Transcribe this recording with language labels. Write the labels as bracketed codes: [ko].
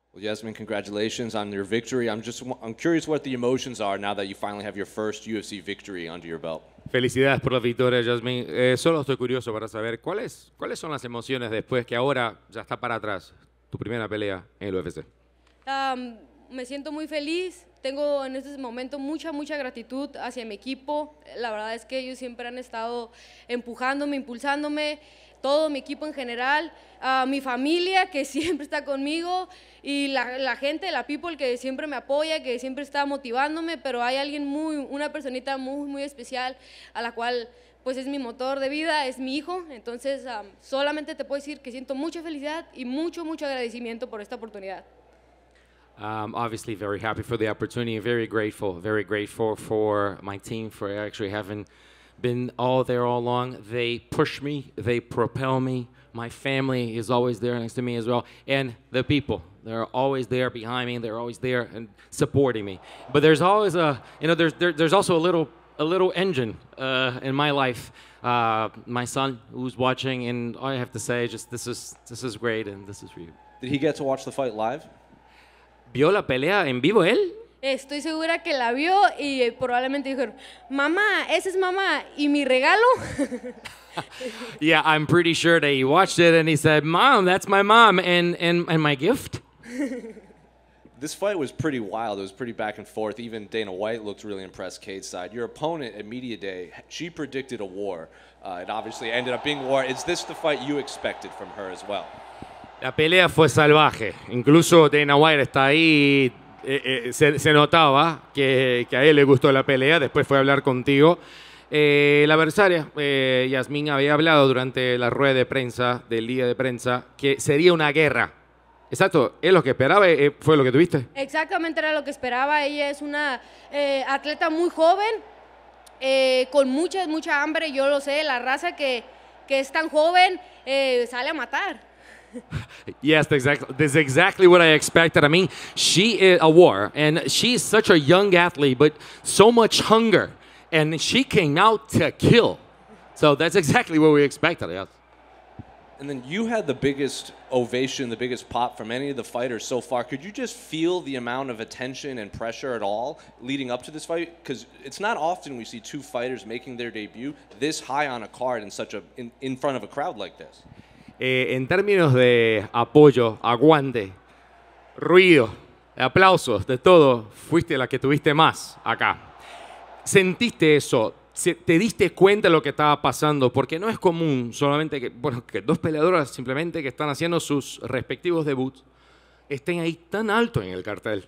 [en] Well, Yazmin, congratulations on your victory. I'm curious what the emotions are now that you finally have your first UFC victory under your belt. [es] Felicidades por la victoria, Yazmin. Solo estoy curioso para saber cuáles son las emociones después que ahora ya está para atrás tu primera pelea en el UFC. Me siento muy feliz. Tengo en este momento mucha gratitud hacia mi equipo. La verdad es que ellos siempre han estado empujándome, impulsándome, todo mi equipo en general, mi familia que siempre está conmigo y la gente, la people que siempre me apoya, que siempre está motivándome, pero hay una personita muy especial a la cual pues es mi motor de vida, es mi hijo. Entonces solamente te puedo decir que siento mucha felicidad y mucho agradecimiento por esta oportunidad. [en] Obviously very happy for the opportunity, very grateful for my team for actually having been all along. They push me, they propel me. My family is always there next to me as well. And the people, they're always there behind me, they're always there and supporting me. But there's always there's also a little engine in my life. My son who's watching, and all I have to say just this is great and this is for you. Did he get to watch the fight live? [es] ¿Vio la pelea en vivo él? Estoy segura que la vio y probablemente dijeron, mamá, esa es mamá, ¿y mi regalo? [en] Yeah, I'm pretty sure that he watched it and he said, Mom, that's my mom, and my gift? This fight was pretty wild. It was pretty back and forth. Even Dana White looked really impressed Cade's side. Your opponent at Media Day, she predicted a war. It obviously ended up being war. Is this the fight you expected from her as well? [es] La pelea fue salvaje. Incluso Dana White está ahí. Se notaba que a él le gustó la pelea. Después fue a hablar contigo. La adversaria, Yazmin, había hablado durante la rueda de prensa, del día de prensa, que sería una guerra. Exacto, ¿es lo que esperaba? ¿Fue lo que tuviste? Exactamente era lo que esperaba. Ella es una atleta muy joven, con mucha hambre. Yo lo sé, la raza que es tan joven sale a matar. [en] Yes, this is exactly what I expected. I mean, she is a war, and she's such a young athlete, but so much hunger, and she came out to kill. So that's exactly what we expected. Yes. And then you had the biggest ovation, the biggest pop from any of the fighters so far. Could you just feel the amount of attention and pressure at all leading up to this fight? Because it's not often we see two fighters making their debut this high on a card in front of a crowd like this. [es] En términos de apoyo, aguante, ruido, aplausos, de todo, fuiste la que tuviste más acá. ¿Sentiste eso? ¿Te diste cuenta de lo que estaba pasando? Porque no es común solamente que dos peleadoras simplemente que están haciendo sus respectivos debuts estén ahí tan alto en el cartel.